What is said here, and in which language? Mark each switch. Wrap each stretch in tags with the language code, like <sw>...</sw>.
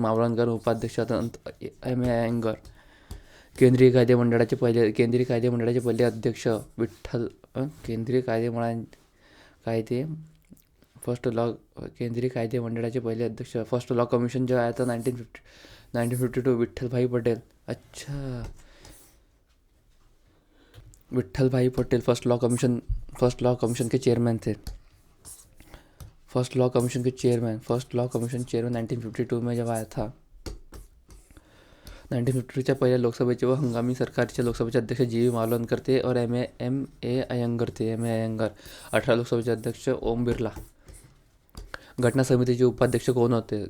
<mr>मावलनकर, उपाध्यक्ष M.A. अयंगार। केंद्रीय कायदेमंडळाचे पहिले अध्यक्ष केंद्रीय कायदेमंडळाचे पहिले अध्यक्ष,</mr> <hi>फर्स्ट लॉ कमीशन जो आया था 1952,</hi> <mr>विठ्ठल भाई पटेल।</mr> <hi>अच्छा, विठ्ठल भाई पटेल फर्स्ट लॉ कमीशन के चेयरमैन थे। फर्स्ट लॉ कमीशन चेयरमैन 1952 में जब आया था।</hi> <mr>1952च्या पहिल्या लोकसभेचे व हंगामी सरकारच्या लोकसभेचे अध्यक्ष जी.व्ही.</mr> <hi>मावलनकर थे और M.A. अयंगार थे।</hi> <mr>18 लोकसभेचे अध्यक्ष</mr> <hi>ओम बिर्ला।</hi> <mr>घटना समितीचे उपाध्यक्ष कौन होते?</mr>